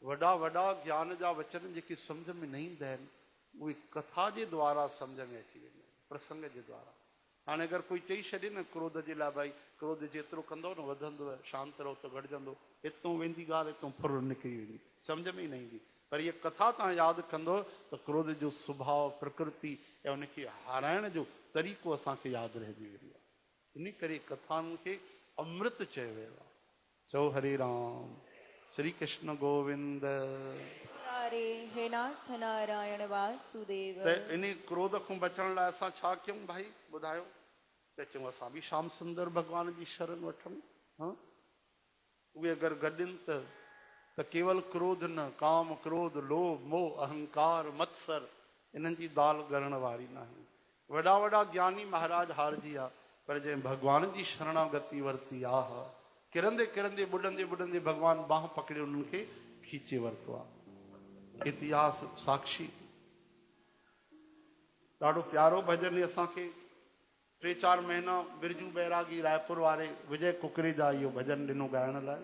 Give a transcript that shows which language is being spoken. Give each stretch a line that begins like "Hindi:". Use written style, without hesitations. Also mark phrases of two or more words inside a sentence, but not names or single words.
Sindhi: वॾा वॾा ज्ञान जा वचन जेके सम्झ में न ईंदा आहिनि, उहे कथा जे द्वारा सम्झ में अची वेंदा आहिनि, प्रसंग जे द्वारा। हाणे अगरि कोई चई छॾे न क्रोध जे लाइ, भाई क्रोध जेतिरो कंदो न वधंदो, शांत रहो त घटिजंदो, हितां वेंदी ॻाल्हि हितां फुर निकिरी वेंदी, सम्झ में ई न ईंदी। पर इहा कथा तव्हां यादि कंदो त क्रोध जो स्वभाव, प्रकृति ऐं उनखे हाराइण जो तरीक़ो असांखे यादि रहिजी वेंदो आहे। इन करे कथाउनि खे अमृत चयो वियो आहे। चओ हरे राम। श्री कृष्ण गोविंद। हरे हे नाथ नारायण वासुदेव। त इन क्रोध खां बचण लाइ असां छा कयूं भाई ॿुधायो? त चऊं असां बि श्याम सुंदर भगवान जी शरण वठूं। हा उहे अगरि गॾनि त केवल क्रोध न, काम क्रोध लोभ मोह अहंकार मत्सर, इन्हनि जी दाल ॻरण वारी न आहे। वॾा वॾा ज्ञानी महाराज हारजी विया, पर जंहिं भगवान जी शरणागति वरिती आहे, किरंदे किरंदे बुॾंदे बुॾंदे भगवान बाह पकड़े उन्हनि खे खीचे वरितो आहे। इतिहास साक्षी। ॾाढो प्यारो भॼन असांखे 3-4 महीना बिरजू बैरागी रायपुर वारे विजय कुकरेजा इहो भॼन ॾिनो ॻाइण लाइ।